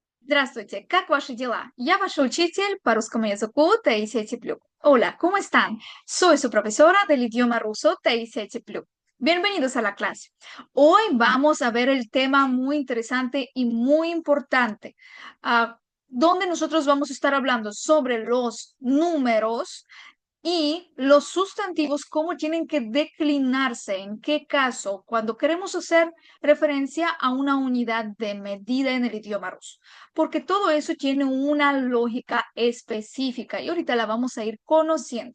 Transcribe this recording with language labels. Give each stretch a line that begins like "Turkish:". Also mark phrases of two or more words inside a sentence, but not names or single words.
Russian: Здравствуйте, как ваши дела? Я ваш учитель по русскому языку Таисия Теплюк.
Spanish: Hola, ¿cómo están? Soy su profesora del idioma ruso Taisия Теплюк. Bienvenidos a la clase. Hoy vamos a ver el tema muy interesante y muy importante, donde nosotros vamos a estar hablando sobre los números y los sustantivos, cómo tienen que declinarse, en qué caso, cuando queremos hacer referencia a una unidad de medida en el idioma ruso, porque todo eso tiene una lógica específica y ahorita la vamos a ir conociendo.